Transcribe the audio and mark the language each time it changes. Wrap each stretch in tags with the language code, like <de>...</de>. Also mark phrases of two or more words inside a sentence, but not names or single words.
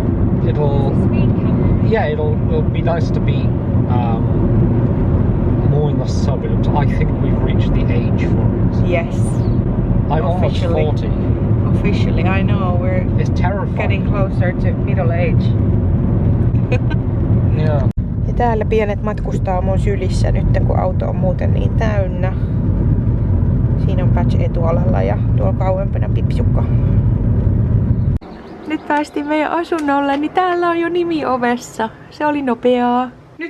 <en>It'll be nice to be more in the suburbs. I think we've reached the age for it. Yes. I'm almost 40. Officially, I know. It's terrifying. Getting closer to middle age. Yeah.</en> <fi>Ja täällä pienet matkustaa mun sylissä nyt, kun auto on muuten niin täynnä. Siinä on Patch etualalla ja tuolla kauempana Pipsukka. Nyt päästiin meidän asunnolle, niin täällä on jo nimi ovessa. Se oli nopeaa.</fi>